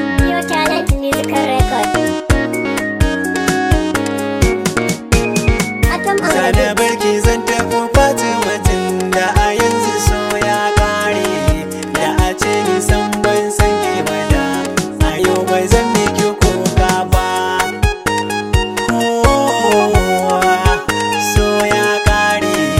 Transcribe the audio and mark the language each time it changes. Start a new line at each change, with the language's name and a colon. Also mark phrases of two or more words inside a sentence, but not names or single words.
English: Your talent musical record. Atom on the Sada beat.
Hausa: barki zan tafi Fatima tun da a yanzu so ya ƙare. Da a ce ni san ban san ki ba da a yau ba zan miki kuka ba. Oh, so ya ƙare.